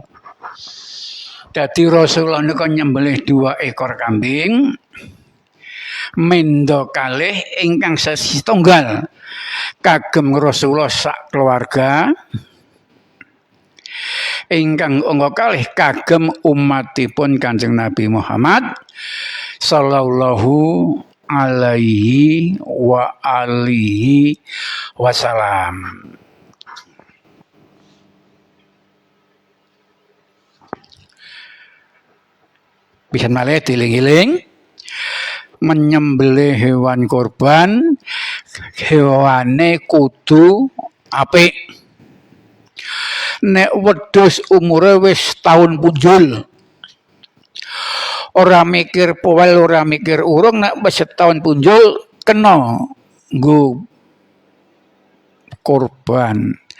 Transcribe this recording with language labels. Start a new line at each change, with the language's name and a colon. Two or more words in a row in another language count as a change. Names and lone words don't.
Javanese: Dadi Rasulullah nika nyembelih 2
Indonesian: ekor kambing,
Javanese: mindo kalih ingkang setunggal kagem Rasulullah sak keluarga, ingkang angka kalih kagem umatipun Kanjeng Nabi Muhammad
Arabic: صلى الله عليه وعلى آله وسلم.
Javanese: Bisa malih diling-iling
Indonesian: menyembelih hewan korban,
Javanese: hewane kudu apik. Nek wedhus umure wis taun punjul, ora mikir powel, ora mikir urung, nek wis setahun punjul kena nggo korban.